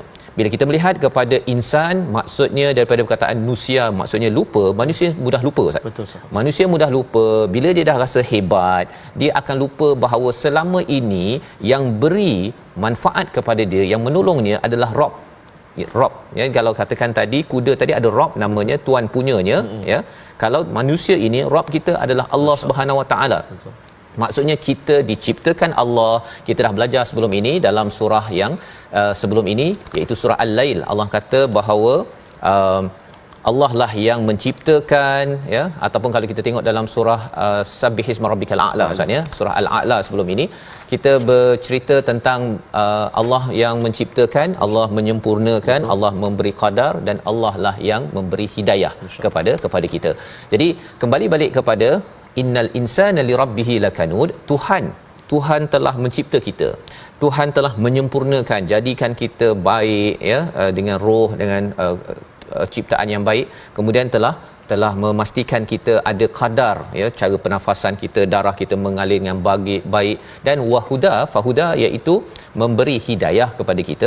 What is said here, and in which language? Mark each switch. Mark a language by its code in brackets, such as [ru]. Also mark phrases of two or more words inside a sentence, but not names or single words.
[ms] Bila kita melihat kepada insan, maksudnya daripada perkataan nusia, maksudnya lupa. Manusia mudah lupa Ustaz. Betul, manusia mudah lupa. Bila dia dah rasa hebat, dia akan lupa bahawa selama ini yang beri manfaat kepada dia, yang menolongnya adalah Rob. Rob ya, kalau katakan tadi kuda tadi ada Rob namanya, tuan punyanya ya. Kalau manusia ini Rob kita adalah Allah [ar] سبحانه وتعالى. [ms] Maksudnya kita diciptakan Allah. Kita dah belajar sebelum ini dalam surah yang sebelum ini, iaitu surah Al-Lail. Allah kata bahawa Allah lah yang menciptakan ya, ataupun kalau kita tengok dalam surah Sabbihisma rabbikal a'la Ustaz ya, surah Al-A'la sebelum ini kita bercerita tentang Allah yang menciptakan, Allah menyempurnakan, Allah memberi qadar dan Allah lah yang memberi hidayah kepada kita. Jadi kembali balik kepada [ar] إن الإنسان لربه لكنود. [ms] Tuhan telah mencipta kita. Tuhan telah menyempurnakan, jadikan kita baik ya, dengan roh, dengan ciptaan yang baik. Kemudian telah memastikan kita ada qadar ya, cara pernafasan kita, darah kita mengalir dengan baik dan fahuda iaitu memberi hidayah kepada kita.